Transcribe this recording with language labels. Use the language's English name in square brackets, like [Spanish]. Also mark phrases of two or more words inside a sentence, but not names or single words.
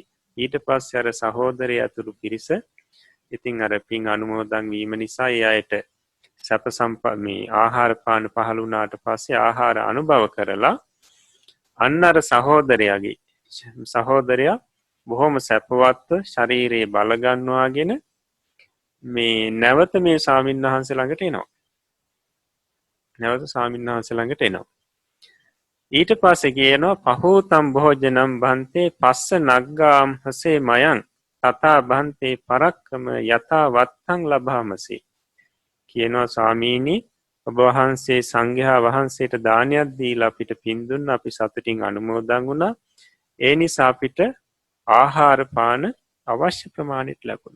[Sinhala] ඊට පස්සේ අර සහෝදරය ඇතුළු පිරිස ඉතින් අර පින් අනුමෝදන් වීම නිසා ඒ අයට සැප මේ ආහාර පාන පහළ වුණාට පස්සේ ආහාර අනුභව කරලා අන්න අර සහෝදරයා බොහොම සැපවත්ව ශරීරයේ බල ගන්නවාගෙන මේ නැවත මේ ස්වාමීන් වහන්සේ ළඟට එනවා. නැවත ස්වාමීන් වහන්සේ ළඟට එනවා. ඊට පස්සේ කියනවා [Pali] පහෝතම් භෝජනම් බන්තේ පස්ස නග්ගාම් හසේ මයං තථා බන්තේ පරක්කම යථා වත්තං ලබාමසි. [Sinhala] කියනවා ස්වාමීනි ඔබ වහන්සේ සංඝයා වහන්සේට දානයක් දීලා අපිට පින් දුන්න අපි සතුටින් අනුමෝදන් වුණා. ඒ නිසා අපිට ආහාර පාන අවශ්‍ය ප්‍රමාණයට ලැබුණා.